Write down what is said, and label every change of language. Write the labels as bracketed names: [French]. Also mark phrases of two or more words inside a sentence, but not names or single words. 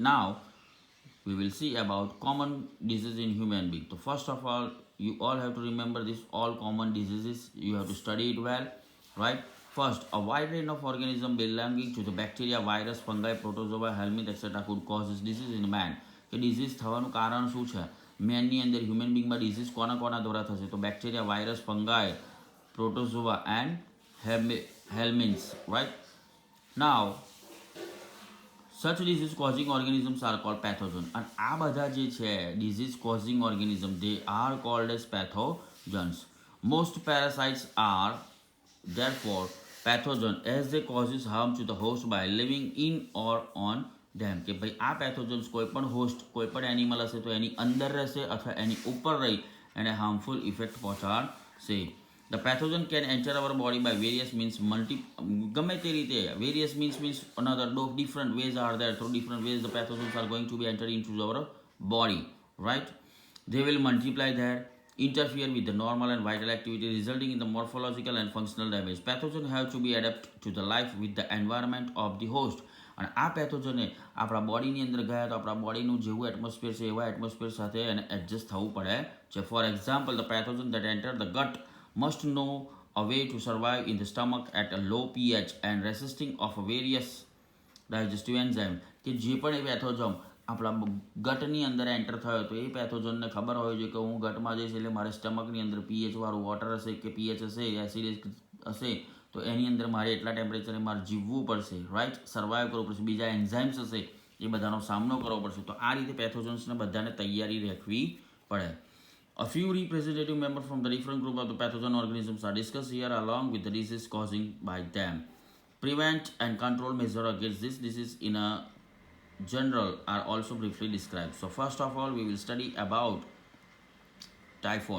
[English] Now we will see about common diseases in human being. So first of all, you all have to remember this all common diseases. You have to study it well, right? First, a wide range of organisms belonging to the bacteria, virus, fungi, protozoa, helminth, etc. could cause this disease in man. [Gujarati] કે ડિઝીઝ થવાનું કારણ શું છે? મેનની અંદર હ્યુમન બીંગમાં ડિઝીઝ કોના કોના દ્વારા થશે? [English] તો bacteria, virus, fungi, protozoa and helminths, right? Now, such disease causing organisms are called pathogen. And [Gujarati] આ બધા જે છે [English] disease causing organism, they are called as pathogens. Most parasites are therefore pathogen as they causes harm to the host by living in or on them. [Gujarati] કે ભાઈ આ pathogens કોઈ પણ host, કોઈ પણ animal હશે તો એની અંદર રહેશે અથવા એની ઉપર રહી એને [English] harmful effect [Gujarati] પહોંચાડશે. [English] The pathogen can enter our body by various means. [Gujarati] ગમે તે રીતે [English] various means another different ways are there. Through different ways the pathogens are going to be entered into our body, right? They will multiply there, interfere with the normal and vital activity, resulting in the morphological and functional damage. Pathogens have to be adapted to the life with the environment of the host. [Gujarati] અને આ પેથોજને આપણા બોડીની અંદર ગયા તો આપણા બોડીનું જેવું એટમોસ્ફિયર છે એવા એટમોસ્ફિયર સાથે એને એડજસ્ટ થવું પડે છે. [English] for example, the pathogen that enter the gut must know a way to survive in the stomach at a low pH and resisting of various digestive enzyme. [Gujarati] કે જે પણ એ પેથોજન આપણા ગટની અંદર એન્ટર થયો તો એ પેથોજનને ખબર હોય છે કે હું ગટમાં જઈશ એટલે મારે સ્ટમકની અંદર પીએચ વાળું વોટર હશે કે પીએચ હશે એસિડિક હશે તો એની અંદર મારે એટલા ટેમ્પરેચરે મારે જીવવું પડશે, રાઈટ, સર્વાઈવ કરવું પડશે, બીજા એન્ઝાઇમ્સ હશે એ બધાનો સામનો કરવો પડશે. તો આ રીતે પેથોજન્સને બધાને તૈયારી રાખવી પડે. [English] A few representative members from the different group of the pathogen organisms are discussed here along with the disease causing by them. Prevent and control measure against this disease in a general are also briefly described. So first of all we will study about typhoid.